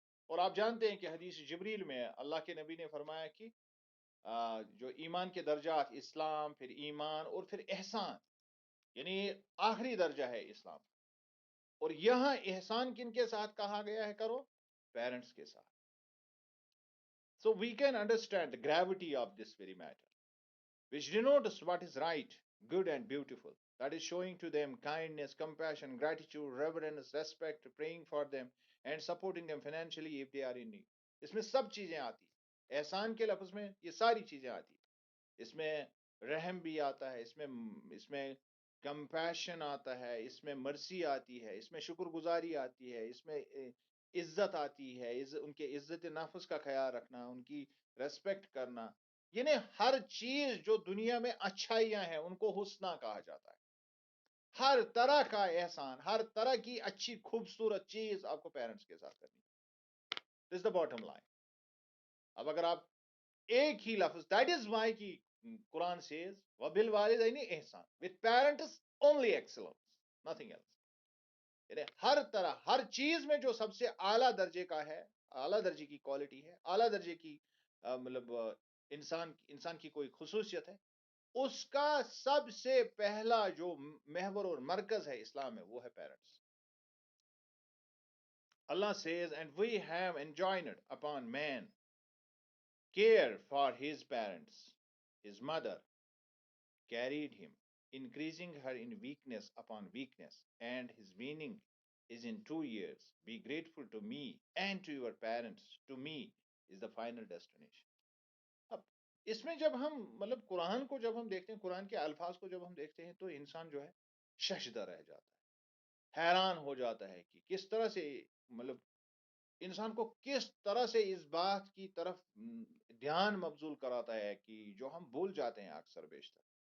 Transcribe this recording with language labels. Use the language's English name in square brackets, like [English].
[Urdu] اور آپ جانتے ہیں کہ حدیث جبریل میں اللہ کے نبی نے فرمایا کہ جو ایمان کے درجات، اسلام، پھر ایمان اور پھر احسان، یعنی آخری درجہ ہے اسلام. اور یہاں احسان کن کے ساتھ کہا گیا ہے کرو؟ پیرنٹس کے ساتھ. [English] So we can understand the gravity of this very matter, which denotes what is right, good, and beautiful. That is showing to them kindness, compassion, gratitude, reverence, respect, praying for them, and supporting them financially if they are in need. [Urdu] اس میں سب چیزیں آتی. احسان کے لفظ میں یہ ساری چیزیں آتی. اس میں رحم بھی آتا ہے، اس میں کمپیشن آتا ہے، اس میں مرسی آتی ہے، اس میں شکر گزاری آتی ہے، اس میں عزت آتی ہے، ان کے عزت نفس کا خیال رکھنا، ان کی ریسپیکٹ کرنا. یعنی ہر چیز جو دنیا میں اچھائیاں ہیں ان کو حسنہ کہا جاتا ہے. ہر طرح کا احسان، ہر طرح کی اچھی خوبصورت چیز آپ کو پیرنٹس کے ساتھ کرنی. [English] This is the bottom line. [Urdu] اب اگر آپ ایک ہی لفظ، [English] that is why کی Quran says [Arabic] وَبِالْوَالِدَيْنِ احسان، [English] with parents only excellence, nothing else. [Urdu] یعنی ہر طرح، ہر چیز میں جو سب سے اعلیٰ درجے کا ہے، اعلیٰ درجے کی کوالٹی ہے، اعلیٰ درجے کی مطلب انسان کی کوئی خصوصیت ہے، اس کا سب سے پہلا جو محور اور مرکز ہے اسلام میں وہ ہے parents. [English] Allah says and we have enjoined upon man care for his parents. His mother carried him, increasing her in weakness upon weakness, and his weaning is in 2 years. Be grateful to me and to your parents. To me is the final destination. [Urdu] اب اس میں جب ہم مطلب قرآن کو جب ہم دیکھتے ہیں، قرآن کے الفاظ کو جب ہم دیکھتے ہیں تو انسان جو ہے ششدر رہ جاتا ہے، حیران ہو جاتا ہے کہ کس طرح سے مطلب انسان کو کس طرح سے اس بات کی طرف دھیان مبذول کراتا ہے کہ جو ہم بھول جاتے ہیں اکثر بیشتر.